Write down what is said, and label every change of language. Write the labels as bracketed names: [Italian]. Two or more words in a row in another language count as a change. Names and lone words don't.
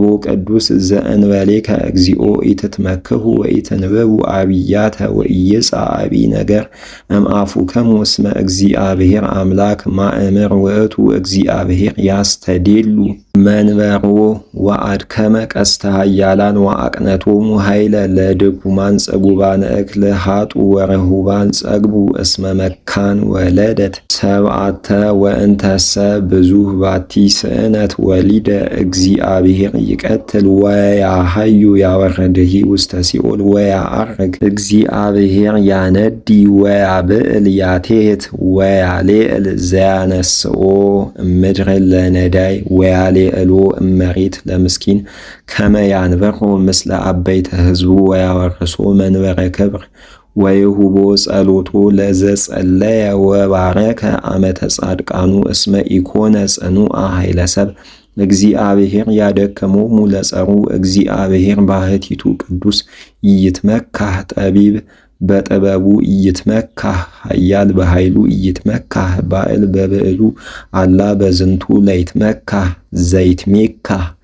[Geez] ቅዱስ ዘእንበሌከ እግዚኦ ኢትትመክሁ ወኢትንብቡ አብያተ ወኢይጻአቢ ነገር እምአፉክሙ እስመ እግዚአብሔር አምላክ ማእምር ውእቱ እግዚአብሔር ያስተዴሉ መንበሮ ወአድከመ ቀስተ ኃያላን ወአቅነቶሙ ኃይለ ለድኩማን ጽጉባነ እክል ሀጡ ወረሁባን ጸግቡ እስመ መካን ወለደት ሰብዓተ ወእንተሰ ብዙኅ ባቲ ስእነት ወሊደ እግዚአብሔር ይቀትል ወያሐዩ ያወርድሂ ውስተ ሲኦል ወያዐርግ እግዚአብሔር ያነዲ ወያብዕል ያቴት ወያሌዕል ዘያነስኦ እምድር ለነዳይ ወያሌዕሎ እመሬት ለምስኪን ከመ ያንበሮ ምስለ አበይተ ሕዝቡ ወያወርሶ መንበረ ክብር ወይሁቦ ጸሎቶ ለዘጸለየ ወባረከ አመተ ጻድቃኑ እስመ ኢኮነ ጽኑዓ ኃይለ ሰብ እግዚአብሔር ያደከሞሙ ለጸሩ እግዚአብሔር ባሕቲቱ ቅዱስ ይትመካህ ጠቢብ በጥበቡ ይትመካህ ኃያል በኃይሉ ይትመካህ ባዕል በብዕሉ አላ በዝንቱ ለይትመካህ ዘይትሜካህ